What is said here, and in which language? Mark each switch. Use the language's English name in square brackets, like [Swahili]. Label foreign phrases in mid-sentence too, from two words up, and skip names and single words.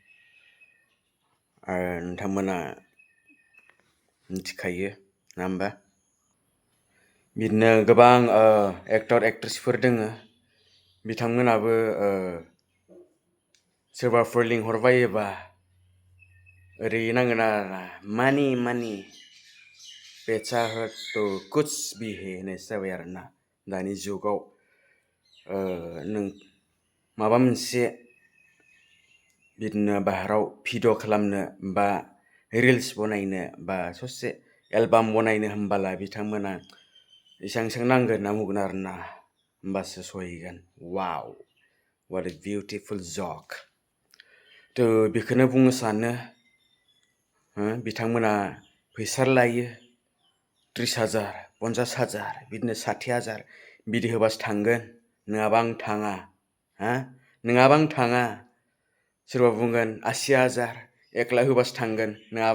[Bodo] आरो नोंथांमोना मिथिखायो नङा होमबा बिदिनो गोबां एक्टर एक्ट्रेसफोर दोङो बिथांमोनाबो सोरबाफोर लिंहरबायोबा ओरै नांगोन आरोना मानि [Hindi] पैसा हो तो कुछ भी है [Bodo] होननायसो जाबाय आरोना दानि जुगाव नों माबा मोनसे बिदिनो बाहेराव भिडिअ खालामनो बा रिल्स बनायनो बा ससे एलबाम बनायनो होनबाला बिथांमोना एसेबां नांगोन होनना बुंगोन आरोना होमबासो सहैगोन वाव [English] what a beautiful [Bodo] joke बेखौनो बुंनो सानो बिथांमोना फैसा लायो 30,000 50,000 बिदिनो 60,000 बिदि होबासो थांगोन नङाबा आं थाङा नङाबा आं थाङा सोरबा बुंगोन 80,000 1 लाख होबासो थांगोन नङाबा